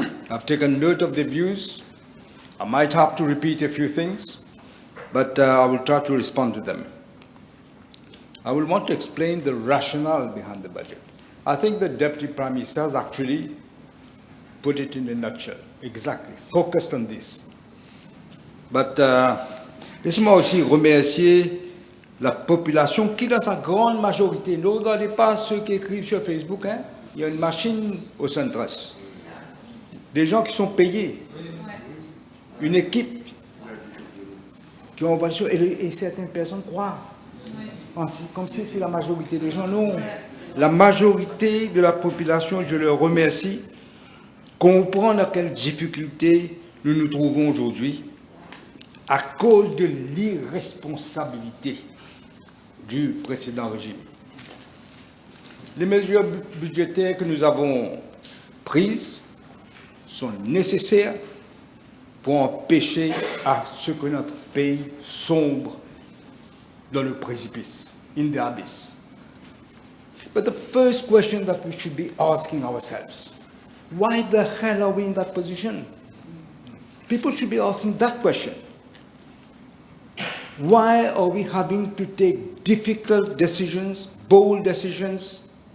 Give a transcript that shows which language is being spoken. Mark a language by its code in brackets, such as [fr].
[en] I've taken note of the views. I might have to repeat a few things, but I will try to respond to them. I will want to explain the rationale behind the budget. I think the Deputy Prime Minister has actually put it in a nutshell, exactly, focused on this. But [fr] laissez-moi aussi remercier la population qui, dans sa grande majorité, ne regardez pas ceux qui écrivent sur Facebook, hein, il y a une machine au centre-est. Des gens qui sont payés, une équipe qui ont et certaines personnes croient, comme si c'est la majorité des gens. Non, la majorité de la population, je leur remercie, comprend dans quelles difficultés nous nous trouvons aujourd'hui à cause de l'irresponsabilité du précédent régime. Les mesures budgétaires que nous avons prises sont nécessaires pour empêcher à ce que notre pays sombre dans le précipice, [en] in the abyss. But the first question that we should be asking ourselves, why the hell are we in that position? People should be asking that question. Why are we having to take difficult decisions, bold decisions?